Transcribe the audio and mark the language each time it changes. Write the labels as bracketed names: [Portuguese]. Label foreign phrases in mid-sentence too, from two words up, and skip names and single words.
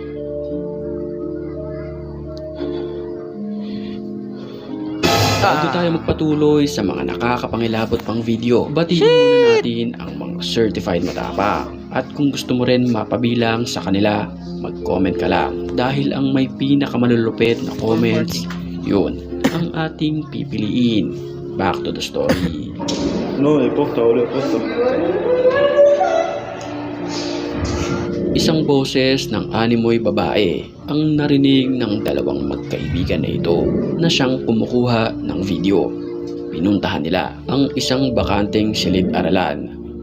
[Filipino] Bago tayo magpatuloy sa mga nakakapangilabot pang video, batiin muna natin ang mga certified matapang. At kung gusto mo rin mapabilang sa kanila, mag-comment ka lang. Dahil ang may pinakamalulupit na comments, yun ang ating pipiliin. [English] Back to the story. [Portuguese] No, importa, olha, importa. [Filipino] Isang boses ng animoy babae ang narinig ng dalawang magkaibigan na ito na siyang kumukuha ng video. Pinuntahan nila ang isang bakanteng silid-aralan.